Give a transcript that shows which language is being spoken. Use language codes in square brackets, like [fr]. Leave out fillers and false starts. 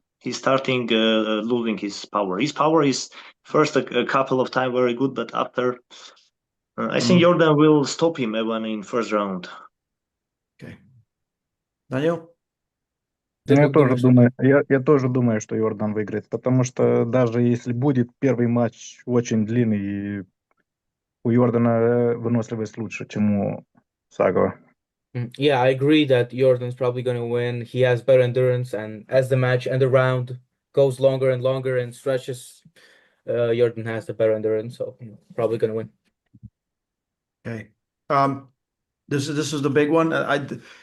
[en] He's starting losing his power. His power is first a couple of times very good, but after I think Mhm. Jordan will stop him even in first round. Okay. Daniel? [ru] Ты Ну, как думаешь? я тоже думаю, что Йордан выиграет, потому что даже если будет первый матч очень длинный, у Йордана выносливость лучше, чем у Сагова. [en] Yeah, I agree that Jordan's probably going to win. He has better endurance, and as the match and the round goes longer and longer and stretches, Jordan has the better endurance, so probably going to win. Okay. This is the big one.